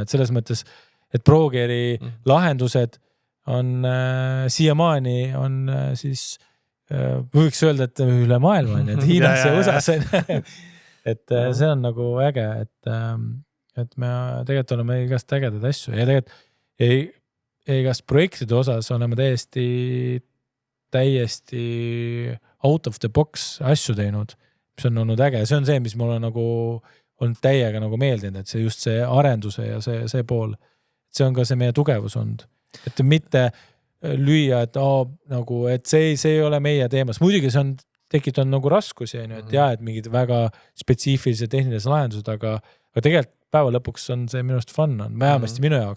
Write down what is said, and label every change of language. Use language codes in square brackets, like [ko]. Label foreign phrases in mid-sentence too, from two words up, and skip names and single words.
[et] Et selles mõttes, et ProGeari lahendused on siiamaani on siis, võiks öelda, et üle maailma, et Hiinas ja USA-s. Et see on nagu äge, et me tegelikult oleme igast ägedad asju ja tegelikult igast projektide osas oleme täiesti täiesti [en] out of the box [et] asju teinud, mis on olnud äge. See on see, mis mulle nagu on täiega nagu meeldinud, et see just see arenduse ja see pool. See on ka see meie tugevus olnud. Et mitte lüüa, et nagu, et see ei ole meie teemas. Muidugi see on tekitanud nagu raskusi, et et mingid väga spetsiifilised tehnilised lahendused, aga tegelikult päeva lõpuks on see minust fun, on vähemasti minu jaoks.